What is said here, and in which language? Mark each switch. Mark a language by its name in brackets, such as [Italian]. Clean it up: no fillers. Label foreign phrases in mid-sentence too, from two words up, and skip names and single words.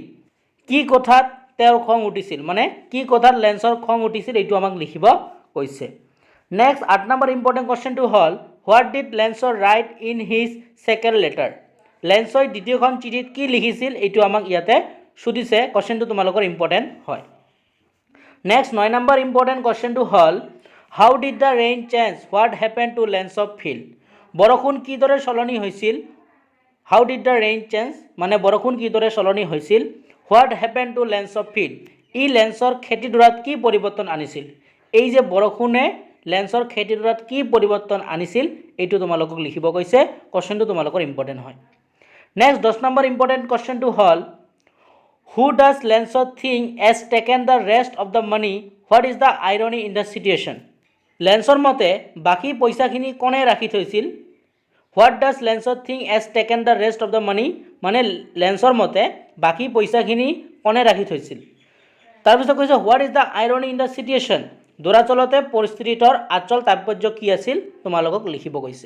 [Assamese] কি কথাত তেওঁৰ খং উঠিছিল, মানে কি কথাত লেন্সৰ খং উঠিছিল এইটো আমাক লিখিব কৈছে। [English] Next 8 number important question হ'ল what did Lens write in his second letter। [Assamese] লেন্সই দ্বিতীয়খন চিঠিত কি লিখিছিল এইটো আমাক ইয়াতে সুধিছে। [English] কোৱেশ্চনটো তোমালোকৰ ইম্পৰ্টেন্ট হয়। Next 9 number important question হ'ল how did the rain change what happen to Lens field। [Assamese] বৰষুণ কিদৰে সলনি হৈছিল। [English] How did the rain change [Assamese] মানে বৰষুণ কিদৰে সলনি হৈছিল। [English] What happen to Lens field, [Assamese] ই লেন্সৰ খেতিডৰাত কি পৰিৱৰ্তন আনিছিল। এই যে বৰষুণে লেন্সৰ খেতিডৰাত কি পৰিৱৰ্তন আনিছিল এইটো তোমালোকক লিখিব কৈছে। কোৱেশ্চনটো তোমালোকৰ ইম্পৰ্টেন্ট হয়। [English] Next 10 number important question হ'ল who does Lens think as taken the rest of the money what is the irony in the situation। [Assamese] লেন্সৰ মতে বাকী পইচাখিনি কোনে ৰাখি থৈছিল। [English] What does Lens think as taken the rest of the money [Assamese] মানে লেন্সৰ মতে বাকী পইচাখিনি কোনে ৰাখি থৈছিল। তাৰপিছত কৈছে [English] What is the irony in the situation, [Assamese] দৰাচলতে পৰিস্থিতিটোৰ আচল তাৎপৰ্য কি আছিল তোমালোকক লিখিব কৈছে।